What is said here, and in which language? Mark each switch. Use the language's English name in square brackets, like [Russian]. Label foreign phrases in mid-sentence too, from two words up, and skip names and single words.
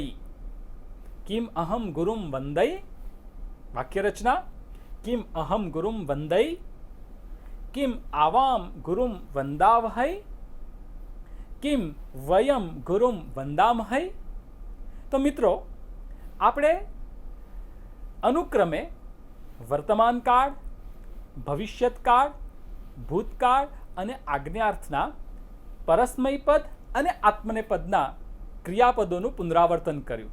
[Sanskrit] किम अहं गुरुं वंदै? वाक्य रचना। किम अहम गुरुम वंदै, किम आवाम गुरुम वंदावहै, किम वयम गुरुम वंदामहै। [Gujarati] તો મિત્રો, આપણે અનુક્રમે વર્તમાનકાળ, ભવિષ્યતકાળ, ભૂતકાળ અને આજ્ઞાર્થના પરસ્મયપદ અને આત્મનેપદના ક્રિયાપદોનું પુનરાવર્તન કર્યું।